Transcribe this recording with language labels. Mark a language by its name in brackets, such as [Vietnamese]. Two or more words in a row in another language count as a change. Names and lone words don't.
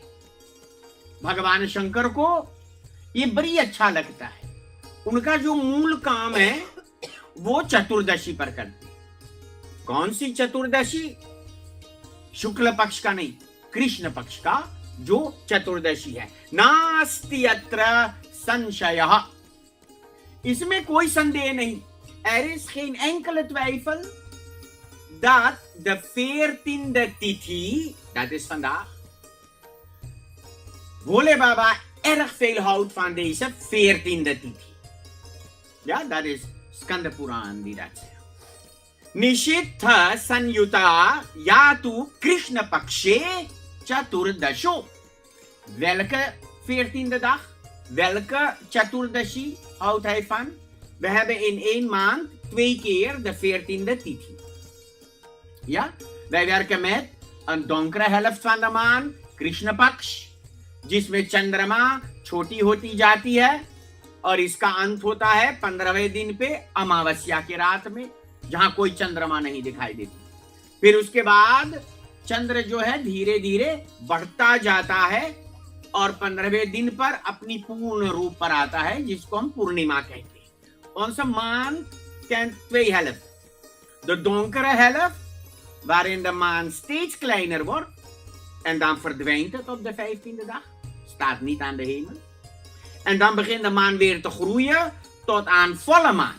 [Hindi] भगवान शंकर को ये बड़ी अच्छा लगता है। उनका जो मूल काम है वो चतुर्दशी पर करते हैं। कौन सी चतुर्दशी? शुक्ल पक्ष का नहीं, कृष्ण पक्ष का जो चतुर्दशी है। [Sanskrit] नास्ति अत्र संशयः, [Hindi] इसमें कोई संदेह नहीं। [Dutch] Er is geen enkele twijfel dat de 14e tithi, dat is vandaag, Bhole Baba erg veel houdt van deze 14e tithi. Ja, dat is Skanda Puran die dat zegt. [Sanskrit] निषिद्ध संयुता या तो कृष्ण पक्षे चतुर्दशो. [Dutch] Welke 14e dag? Welke Chaturdashi houdt hij van? We hebben in 1 maand 2 keer de 14e tithi. Ja? Wij werken met een donkere helft van de maan, [Hindi] कृष्ण पक्ष, जिसमें चंद्रमा छोटी होती जाती है और इसका अंत होता है 15वें दिन पे अमावस्या की रात में, जहां कोई चंद्रमा नहीं दिखाई देती. फिर उसके बाद चंद्र जो है धीरे धीरे बढ़ता जाता है और 15वें दिन पर अपनी पूर्ण रूप पर आता है, जिसको हम पूर्णिमा कहते हैं. [Dutch] Onze maan kent 2 helften. De donkere helft, waarin de maan steeds kleiner wordt en dan verdwijnt het op de 15e dag. Staat niet aan de hemel. En dan begint de maan weer te groeien tot aan volle maan.